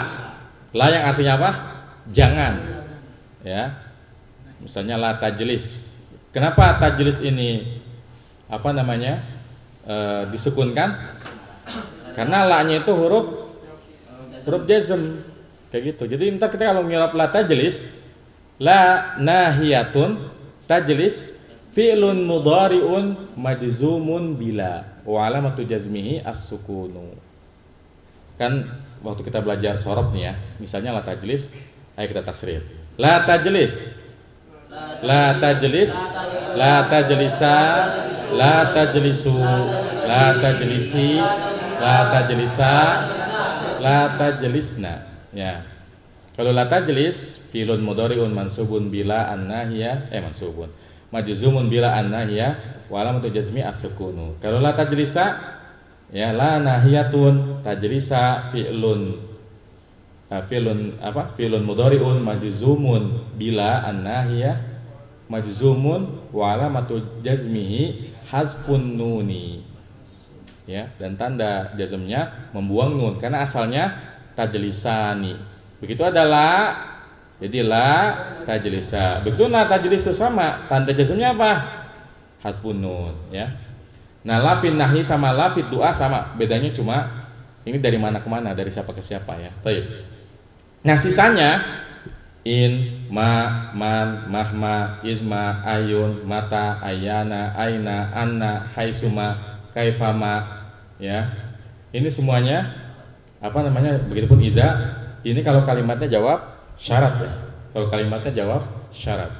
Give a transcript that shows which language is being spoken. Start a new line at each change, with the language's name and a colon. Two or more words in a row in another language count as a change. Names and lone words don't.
Indonesian: La yang artinya apa? Jangan. Ya.
Arabic: Misalnya لا تجلس.
Indonesian: Kenapa tajlis ini apa namanya? Disukunkan? Karena la-nya itu huruf jazm. Kayak gitu. Jadi ntar kita kalau ngirap
Arabic: لا تجلس، لا ناهية تجلس فعل مضارع مجزوم بلا وعلامة جزمه السكون.
Indonesian: Kan waktu kita belajar sorob nih ya, misalnya
Arabic: la tajlis,
Indonesian: ayo kita tasrif.
Arabic: لا تجلس، لا تجلس، لا تجلسا، لا تجلسوا، لا تجلسي، لا تجلسا، لا تجلسن.
Indonesian: Ya.
Arabic: Kalau لا تجلس فعل مضارع منصوب بلا الناهية منصوب مجزوم بلا الناهية وعلامة جزم السكون. Kalau لا تجلسا يا لا ناهية تجلسا فعل فعل مضارع مجزوم بلا الناهية مجزوم وعلامة جزمه حذف النون.
Indonesian: Ya, dan tanda jazmnya membuang nun karena asalnya tajlisani. Begitu adalah jadi
Arabic: لا تجلسا.
Indonesian: Begitu
Arabic: لا تجلسوا
Indonesian: sama tanda jazmnya apa?
Arabic: حسب النون
Indonesian: ya. Nah,
Arabic: لا في النهي sama لا في الدعاء sama.
Indonesian: Bedanya cuma ini dari mana ke mana, dari siapa ke siapa ya. Baik. Nah, sisanya
Arabic: إن، ما، من, مهما، إذما، أي، متى، أيان، أين، أنى، حيثما، كيفما ya.
Indonesian: Ini semuanya apa namanya? Begitupun ida. Ini kalau kalimatnya jawab syarat ya. Kalau kalimatnya jawab syarat.